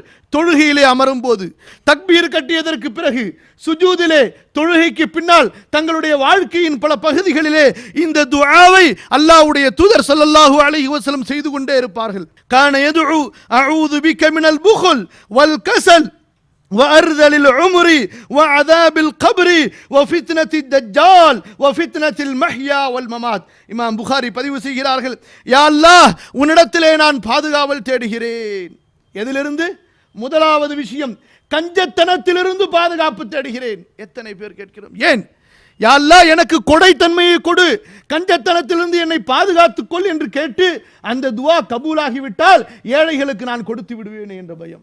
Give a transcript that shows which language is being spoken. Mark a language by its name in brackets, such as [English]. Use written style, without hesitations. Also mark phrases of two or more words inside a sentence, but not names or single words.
[Tamil] தொழுகையிலே அமரும் போது, தக்பீர் கட்டியதற்கு பிறகு, சுஜூதிலே, தொழுகைக்கு பின்னால் தங்களுடைய வாழ்க்கையின் பல பகுதிகளிலே இந்த துஆவை அல்லாஹ்வுடைய தூதர் [Arabic] صلى الله عليه وسلم [Tamil] செய்து கொண்டே இருப்பார்கள். [Arabic] كان يدعو أعوذ بك من البخل والكسل وأرذل العمر وعذاب القبر وفتنة الدجال وفتنة المحيا والممات. [Tamil] இமாம் புகாரி பதிவு செய்கிறார்கள், [Arabic] يا الله, [Tamil] உன்னிடத்திலே நான் பாதுகாவல் தேடுகிறேன். எதிலிருந்து? முதலாவது விஷயம், கஞ்சத்தனத்திலிருந்து பாதுகாப்பு தேடுகிறேன். எத்தனை பேர் கேட்கிறோம்? ஏன்? [Arabic] يا الله, [Tamil] எனக்கு கொடைத்தன்மையை கொடு, கஞ்சத்தனத்திலிருந்து என்னை பாதுகாத்துக் கொள் என்று கேட்டு அந்த துஆ கபூலாகிவிட்டால் ஏழைகளுக்கு நான் கொடுத்து விடுவேன் என்ற பயம்.